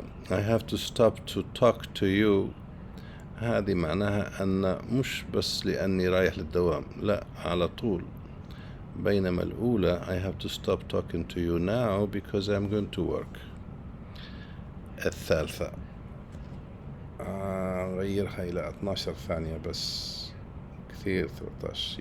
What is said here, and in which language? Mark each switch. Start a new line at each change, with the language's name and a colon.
English: I have to stop to talk to you،
Arabic: هذه معناها أن مش بس لأني رايح للدوام، لا على طول. بينما الأولى
English: I have to stop talking to you now because I'm going to work.
Arabic: الثالثة غيرها إلى 12 ثانية بس، كثير 13.